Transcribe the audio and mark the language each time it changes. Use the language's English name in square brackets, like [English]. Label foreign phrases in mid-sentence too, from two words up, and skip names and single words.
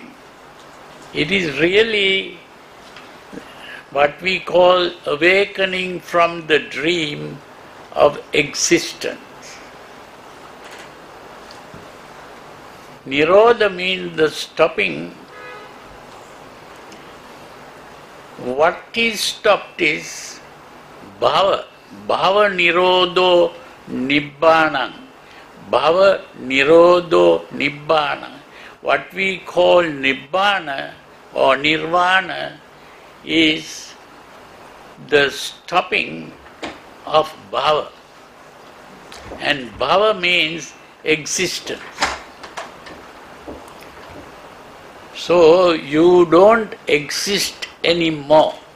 [English] It is really what we call awakening from the dream of existence. Nirodha means the stopping. What is stopped is bhava. [Pali] Bhava nirodho nibbana. Bhava nirodho nibbana. [English] What we call nibbana or nirvana is the stopping of bhava. And bhava means existence. So you don't exist anymore.